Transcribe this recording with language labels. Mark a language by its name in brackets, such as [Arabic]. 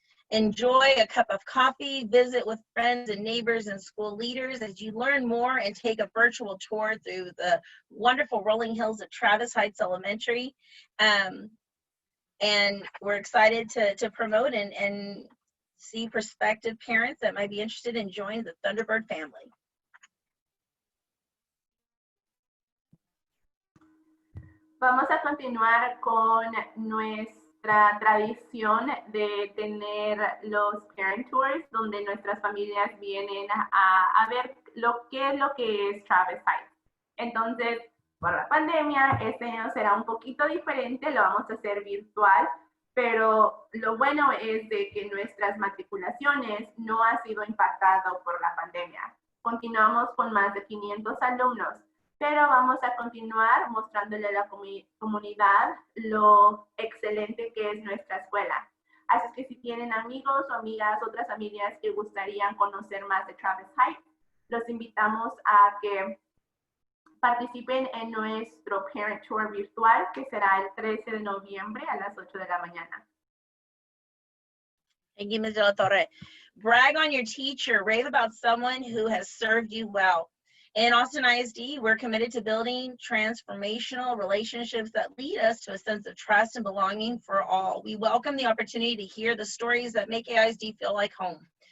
[English] Enjoy a cup of coffee, visit with friends and neighbors and school leaders as you learn more and take a virtual tour through the wonderful rolling hills of Travis Heights Elementary. And we're excited to promote and see prospective parents that might be interested in joining the Thunderbird family. [Spanish] Vamos a continuar con nuestra tradición de tener los [English] parent tours, [Spanish] donde nuestras familias vienen a ver qué es lo que es Travis Heights. Entonces, por la pandemia, este año será un poquito diferente, lo vamos a hacer virtual, pero lo bueno es de que nuestras matriculaciones no han sido impactadas por la pandemia. Continuamos con más de 500 alumnos. Pero vamos a continuar mostrándole a la comunidad lo excelente que es nuestra escuela. Así que si tienen amigos o amigas, otras familias que gustarían conocer más de Travis Heights, los invitamos a que participen en nuestro Parent Tour virtual, que será el 13 de noviembre a las 8 de la mañana. [English] Thank you, Ms. De La Torre. Brag on your teacher. Rave about someone who has served you well. In Austin ISD, we're committed to building transformational relationships that lead us to a sense of trust and belonging for all. We welcome the opportunity to hear the stories that make AISD feel like home.